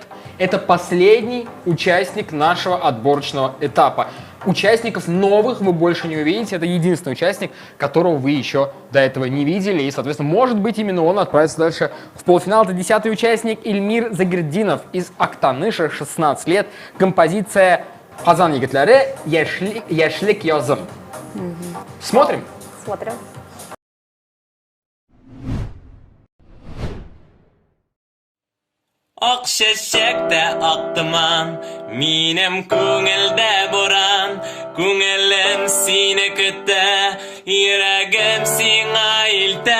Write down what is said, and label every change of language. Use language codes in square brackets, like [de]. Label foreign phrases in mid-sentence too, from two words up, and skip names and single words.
[ru] Это последний участник нашего отборочного этапа. Участников новых вы больше не увидите. Это единственный участник, которого вы еще до этого не видели. И, соответственно, может быть, именно он отправится дальше в полуфинал. Это 10-й участник Ильмир Загердинов из Актаныша, 16 лет. Композиция «Казан егетләре яшьлек язым». Смотрим? Смотрим. [tt] Ак чәчәктә ак томан, минем күңелдә буран, күңелем сине көтә, йөрәгем сиңа илтә.